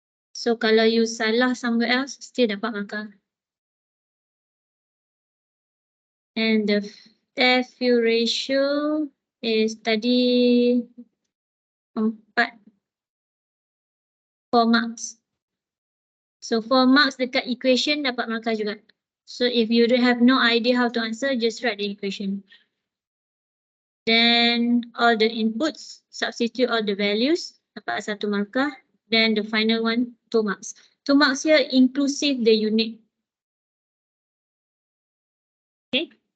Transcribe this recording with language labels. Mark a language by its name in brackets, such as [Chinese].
[English] So, [Malay] kalau [English] you [Malay] salah [English] somewhere else, still [Malay] dapat markah. [English] And the air-fuel ratio is [Malay] tadi [English] 4 marks. [Malay] So [English] 4 marks [Malay] dekat equation dapat markah juga. [English] So if you have no idea how to answer, just write the equation. Then all the inputs, substitute all the values, [Malay] dapat 1 markah. [English] Then the final one, 2 marks. 2 marks here inclusive the unit. Okay.